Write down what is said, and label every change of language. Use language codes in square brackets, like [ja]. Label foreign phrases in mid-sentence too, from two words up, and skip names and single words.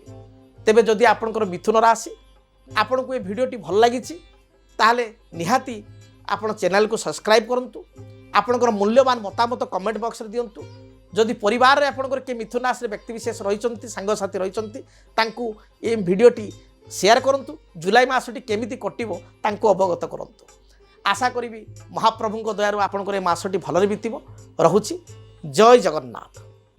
[or] ତେବେ ଯଦି ଆପଣଙ୍କର ମିଥୁନ ରାଶି ଆପଣଙ୍କୁ ଏ ଭିଡ଼ିଓଟି ଭଲ ଲାଗିଛି ତାହେଲେ ନିହାତି ଆପଣ ଚ୍ୟାନେଲକୁ ସବସ୍କ୍ରାଇବ୍ କରନ୍ତୁ। ଆପଣଙ୍କର ମୂଲ୍ୟବାନ ମତାମତ [en] comment box [or] ଦିଅନ୍ତୁ। ଯଦି ପରିବାରରେ ଆପଣଙ୍କର କିଏ ମିଥୁନ ରାଶିର ବ୍ୟକ୍ତିବିଶେଷ ରହିଛନ୍ତି ସାଙ୍ଗସାଥି ରହିଛନ୍ତି ତାଙ୍କୁ ଏ ଭିଡ଼ିଓଟି ସେୟାର କରନ୍ତୁ। ଜୁଲାଇ ମାସଟି କେମିତି କଟିବ ତାଙ୍କୁ ଅବଗତ କରନ୍ତୁ। ଆଶା କରି ମହାପ୍ରଭୁ ଦୟାରୁ ଆପଣଙ୍କର ମାସଟି ଭଲରେ ବିତିବ। ରହୁଛି ଜୟ ଜଗନ୍ନାଥ।